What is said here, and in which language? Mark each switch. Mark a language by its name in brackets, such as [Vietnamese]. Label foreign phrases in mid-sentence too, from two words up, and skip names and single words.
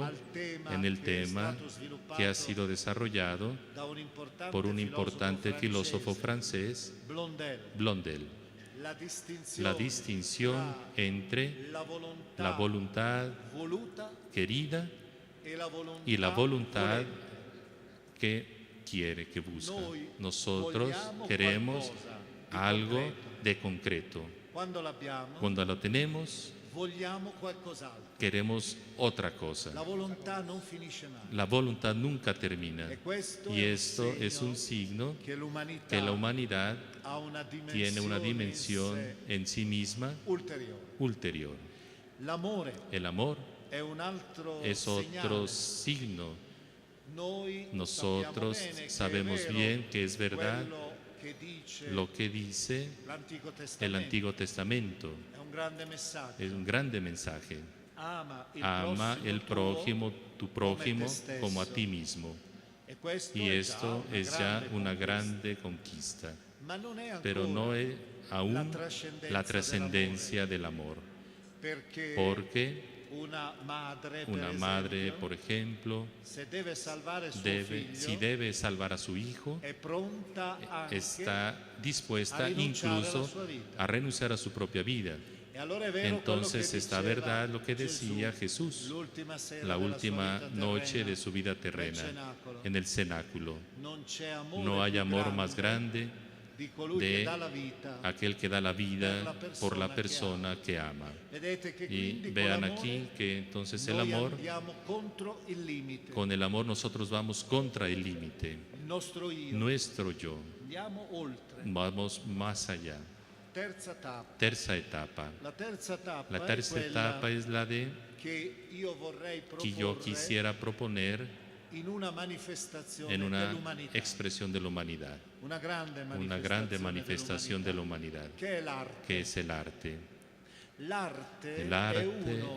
[Spanish] al tema en el [Italian] che è tema stato sviluppato [Spanish] que ha sido desarrollado [Italian] da un importante [Spanish] por un importante filósofo [Italian] francese, [Spanish] francés, [Italian] Blondel. [Spanish] Blondel. La distinción [Italian] tra [Spanish] entre [Italian] la [Spanish] la voluntad [Italian] voluta [Spanish] querida y la voluntad que quiere, que busca. [Italian] Noi [Spanish] Nosotros [Italian] vogliamo [Spanish] queremos [Italian] qualcosa di [Spanish] algo [Italian] concreto. [Spanish] de concreto. [Italian] Quando l'abbiamo, [Spanish] Cuando lo tenemos, [Italian] vogliamo qualcos'altro. [Spanish] queremos otra cosa. [Italian] La volontà non finisce mai. [Spanish] La voluntad nunca termina. [Italian] E questo [Spanish] Y [Italian] è un [Spanish] esto es [Italian] segno [Spanish] un signo [Italian] che l'umanità [Spanish] que la humanidad [Italian] ha una [Spanish] tiene una [Italian] dimensione [Spanish] dimensión en sí misma [Italian] ulteriore. [Spanish] ulterior. [Italian] L'amore [Spanish] El amor [Italian] è un altro [Spanish] es otro [Italian] segnale. [Spanish] signo. [Italian] Noi [Spanish] Nosotros [Italian] sappiamo bene che [Spanish] sabemos [Italian] è vero [Spanish] bien que es verdad [Italian] quello che dice [Spanish] lo que dice [Italian] l'Antico [Spanish] el [Italian] Testamento. [Spanish] Antiguo Testamento. [Italian] È un grande messaggio. [Spanish] Es un grande mensaje. [Italian] Ama [Spanish] Ama el prójimo, tu prójimo, [Italian] come te [Spanish] como a [Italian] stesso. [Spanish] ti mismo. [Italian] E questo [Spanish] Y [Italian] è [Spanish] esto [Italian] già [Spanish] es ya una [Italian] grande [Spanish] grande conquista. [Italian] conquista. Ma non è [Spanish] Pero [Italian] ancora, [Spanish] no es aún la trascendencia trascendencia del amor. [Italian] perché [Spanish] Porque [Italian] una madre, per [Spanish] una madre, [Italian] esempio, [Spanish] por ejemplo, [Italian] se deve salvare suo [Spanish] si [Italian] figlio, [Spanish] debe salvar a su hijo, [Italian] è pronta anche [Spanish] está dispuesta [Italian] a rinunciare alla [Spanish] incluso [Italian] sua vita. [Spanish] a renunciar a su propia vida. [Italian] E allora è vero [Spanish] Entonces [Italian] quello che [Spanish] está [Italian] diceva [Spanish] verdad lo que decía [Italian] Gesù [Spanish] Jesús [Italian] l'ultima sera [Spanish] la [Italian] della [Spanish] última [Italian] sua vita [Spanish] noche [Italian] terrena, [Spanish] de su vida [Italian] nel [Spanish] terrena, [Italian] cenacolo. [Spanish] en el cenáculo. [Italian] Non c'è amore [Spanish] No hay [Italian] più [Spanish] amor más grande [Italian] di colui [Spanish] de [Italian] che dà la vita. [Spanish] aquel que da la vida por la persona que ama. [Italian] Vedete che [Spanish] Y [Italian] quindi [Spanish] vean [Italian] con l'amore [Spanish] aquí que entonces el [Italian] noi [Spanish] amor, [Italian] andiamo contro il limite, [Spanish] con el amor nosotros vamos contra el límite, [Italian] il nostro io, [Spanish] nuestro yo, [Italian] andiamo oltre. [Spanish] vamos más allá. [Italian] Terza tappa. [Spanish] Terza etapa. [Italian] La terza tappa La terza è quella [Spanish] etapa es la de [Italian] che io vorrei [Spanish] que yo [Italian] proporre [Spanish] quisiera proponer [Italian] in una manifestazione [Spanish] en una [Italian] dell'umanità, [Spanish] expresión de la humanidad, [Italian] una [Spanish] grande manifestación de la humanidad, [Italian] che è l'arte. [Spanish] que es el arte. [Italian] L'arte [Spanish] El [Italian] è [Spanish] arte [Italian] uno